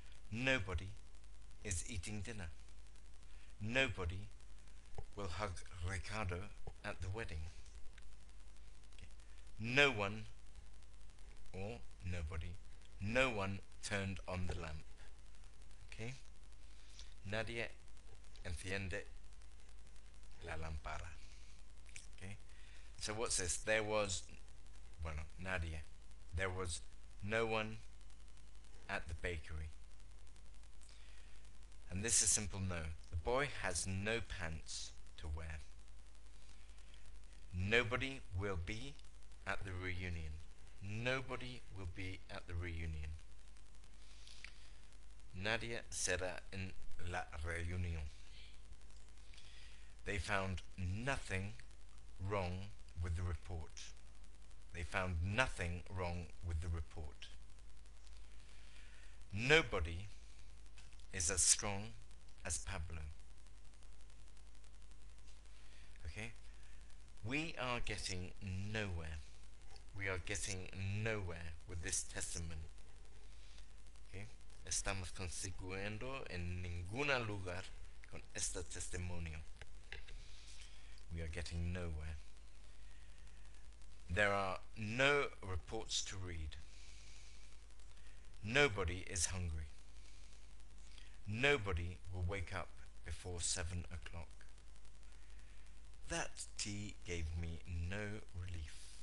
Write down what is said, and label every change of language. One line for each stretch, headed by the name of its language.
English: Nobody is eating dinner. Nobody will hug Ricardo at the wedding. Okay. No one or nobody. No one turned on the lamp. Okay?
Spanish: Nadie enciende la lámpara.
English: Okay? So what's this? There was,
Spanish: bueno, nadie.
English: There was no one at the bakery. And this is simple no. The boy has no pants to wear. Nobody will be at the reunion. Nobody will be at the reunion.
Spanish: Nadie será en la reunión.
English: They found nothing wrong with the report. They found nothing wrong with the report. Nobody is as strong as Pablo. Okay? We are getting nowhere. We are getting nowhere with this testimony. Okay?
Spanish: Estamos consiguiendo en ningún lugar con este testimonio.
English: We are getting nowhere. There are no reports to read. Nobody is hungry. Nobody will wake up before 7 o'clock. That tea gave me no relief.